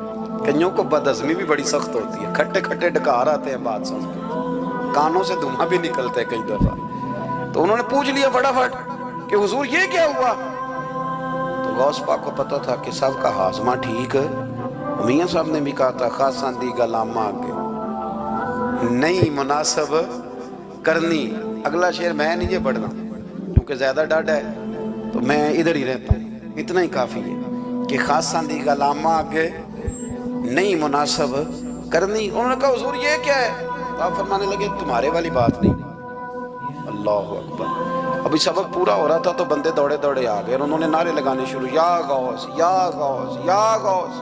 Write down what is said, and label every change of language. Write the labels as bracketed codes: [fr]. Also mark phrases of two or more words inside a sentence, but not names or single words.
[ur] کئیوں کو بد ہضمی بھی بڑی سخت ہوتی ہے, کھٹے کھٹے ڈکار آتے ہیں بات سن کے, کانوں سے دھواں بھی نکلتا ہے کئی دفعہ. تو انہوں نے پوچھ لیا فٹافٹ, کہ حضور یہ کیا ہوا؟ تو غوث پاک کو پتا تھا کہ سب کا ہاضمہ ٹھیک ہے. میاں صاحب نے بھی کہا تھا [pa] خاصاں دی گلاما آگے نہیں مناسب کرنی. [ur] اگلا شعر میں نہیں یہ پڑھنا کیونکہ زیادہ ڈاڈا ہے تو میں ادھر ہی رہتا ہوں. اتنا ہی کافی ہے کہ [pa] خاصاں دی گلاما آگے نہیں مناسب کرنی. [ur] انہوں نے کہا حضور یہ کیا ہے؟ تو آپ فرمانے لگے تمہارے والی بات نہیں. [ar] اللہ اکبر. [ur] ابھی سبق پورا ہو رہا تھا تو بندے دوڑے دوڑے آ گئے اور انہوں نے نعرے لگانے شروع, [ar] یا غوث یا غوث یا غوث.